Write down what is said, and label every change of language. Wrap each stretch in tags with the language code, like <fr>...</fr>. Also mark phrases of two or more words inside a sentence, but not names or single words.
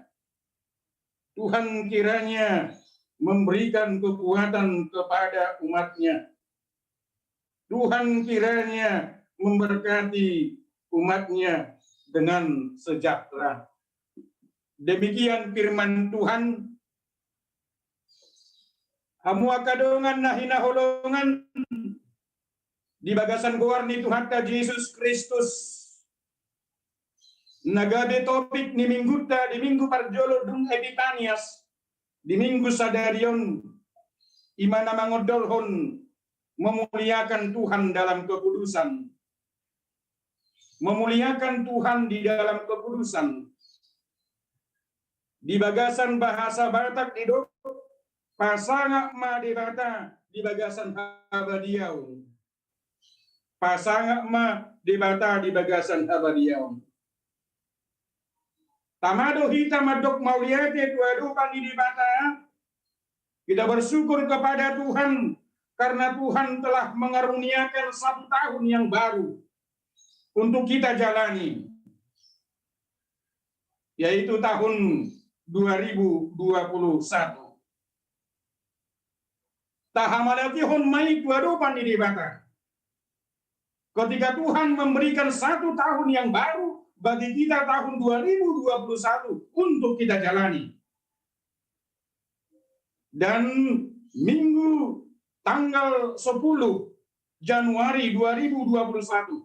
<id>Tuhan kiranya memberikan kekuatan kepada umatnya. Tuhan kiranya memberkati umatnya dengan sejahtera. Demikian firman Tuhan.</id> <bbc>Hamu akadongan nahina holongan di bagasan goarni Tuhan ta Yesus Kristus. Nagade topik ni mingguta di minggu parjolo dung Epifanias di minggu sadarion imana mangodolhon</bbc> <id>memuliakan Tuhan dalam kekudusan. Memuliakan Tuhan di dalam kekudusan.</id> <bbc>Di bagasan bahasa Batak di do pasangak ma di bata di bagasan Habadiau. Pasangak ma di bata di bagasan Habadiau. Tamado hita madok mauliate tuadukan di bata.</bbc> <id>Kita bersyukur kepada Tuhan karena Tuhan telah mengaruniakan 1 tahun yang baru untuk kita jalani, yaitu tahun 2021.</id> <bbc>Tahamadati hon mai tuadukan di bata.</bbc> <id>Ketika Tuhan memberikan 1 tahun yang baru bagi kita tahun 2021 untuk kita jalani. dan Minggu tanggal 10 Januari 2021.</id>